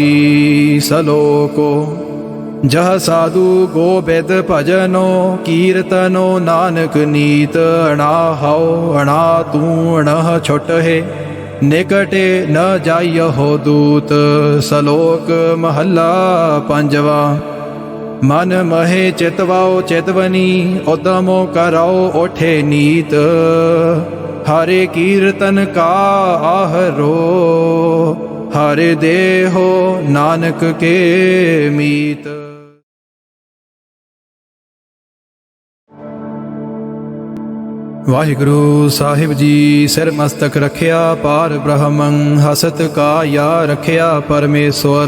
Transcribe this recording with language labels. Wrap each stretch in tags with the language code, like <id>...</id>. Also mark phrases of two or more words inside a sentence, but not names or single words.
<pa>ਸਲੋਕੋ ਜਹ ਸਾਧੁ ਗੋਬਿੰਦ ਭਜਨੋ ਕੀਰਤਨੋ ਨਾਨਕ ਨੀਤ ਅਣਾ ਹੌ ਅਣਾ ਤੂ ਅਣਹ ਛੁਟਹੇ ਨਿਕਟੇ ਨ ਜਾਇਯੋ ਦੂਤ। ਸਲੋਕ ਮਹਲਾ ਪੰਜਵਾ। ਮਨ ਮਹੇ ਚਿਤਵਾਓ ਚਿਤਵਨੀ ਉਦਮੋ ਕਰਾਓ ਓਠੇ ਨੀਤ ਹਰੇ ਕੀਰਤਨ ਕਾ ਆਹਰੋ ਹਰੇ ਦੇਹੋ ਨਾਨਕ ਕੇ ਮੀਤ। ਵਾਹਿਗੁਰੂ ਸਾਹਿਬ ਜੀ। ਸਿਰ ਮਸਤਕ ਰਖਿਆ ਪਾਰ ਬ੍ਰਹਮੰ, ਹਸਤ ਕਾਇਆ ਰਖਿਆ ਪਰਮੇਸ਼ਵਰ।</pa>